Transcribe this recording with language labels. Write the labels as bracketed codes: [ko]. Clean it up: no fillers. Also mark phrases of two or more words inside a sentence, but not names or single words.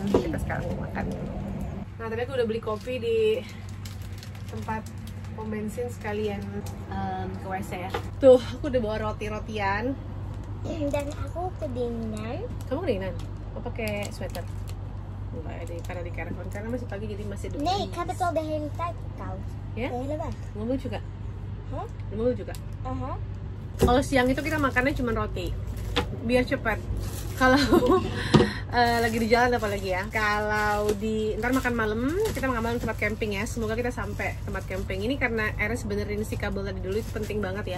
[id] Kita sekarang mau makan. Nah, tadi aku udah beli kopi di tempat pom bensin sekalian ke WC ya. Tuh, aku udah bawa roti-rotian. Dan aku kedinginan. Kamu kedinginan? Mau pakai sweater? Enggak, karena di caravan, karena masih pagi jadi masih dingin. [nl] Nee, ik heb het al de hele tijd koud. [id] Ya? [nl] De hele weg. [id] Mobil juga? Hah? Di mobil juga? Aha. Kalau siang itu kita makannya cuma roti, biar cepat. Kalau lagi di jalan apalagi ya. Kalau di ntar makan malam, kita makan malam tempat camping ya. Semoga kita sampai tempat camping ini, karena Ernst benerin si kabel tadi dulu, itu penting banget ya.